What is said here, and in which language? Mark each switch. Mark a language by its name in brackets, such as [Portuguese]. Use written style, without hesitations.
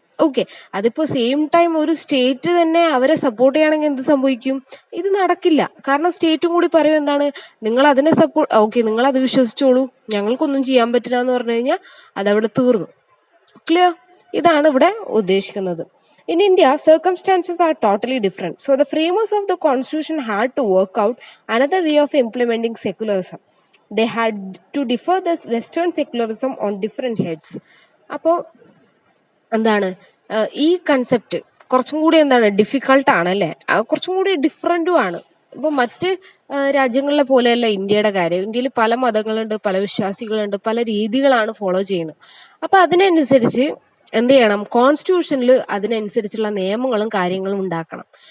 [Malayalam] Okay, അതിപ്പോ same time ഒരു state തന്നെ അവരെ സപ്പോർട്ട് ചെയ്യുകയാണെങ്കിൽ എന്ത് സംഭവിക്കും? ഇത് നടക്കില്ല. കാരണം സ്റ്റേറ്റും കൂടി പറയും എന്താണ്, നിങ്ങൾ അതിനെ ഓക്കെ നിങ്ങൾ അത് വിശ്വസിച്ചോളൂ, ഞങ്ങൾക്കൊന്നും ചെയ്യാൻ പറ്റില്ല എന്ന് പറഞ്ഞു കഴിഞ്ഞാൽ അതവിടെ തീർന്നു. ക്ലിയർ? ഇതാണ് ഇവിടെ ഉദ്ദേശിക്കുന്നത്. [English] In India, circumstances are totally different. So the framers of the constitution had to work out another way of implementing secularism. They had to defer the Western secularism on different heads. [Malayalam] അപ്പോൾ എന്താണ് ഈ concept കുറച്ചും കൂടി എന്താണ് difficult ആണ് അല്ലേ, കുറച്ചും കൂടി ഡിഫറെന്റും ആണ്. ഇപ്പൊ മറ്റ് രാജ്യങ്ങളിലെ പോലെയല്ല ഇന്ത്യയുടെ കാര്യം. ഇന്ത്യയിൽ പല മതങ്ങളുണ്ട്, പല വിശ്വാസികളുണ്ട്, പല രീതികളാണ് ഫോളോ ചെയ്യുന്നത്. അപ്പൊ അതിനനുസരിച്ച് എന്ത് ചെയ്യണം, കോൺസ്റ്റിറ്റ്യൂഷനിൽ അതിനനുസരിച്ചുള്ള നിയമങ്ങളും കാര്യങ്ങളും ഉണ്ടാക്കണം.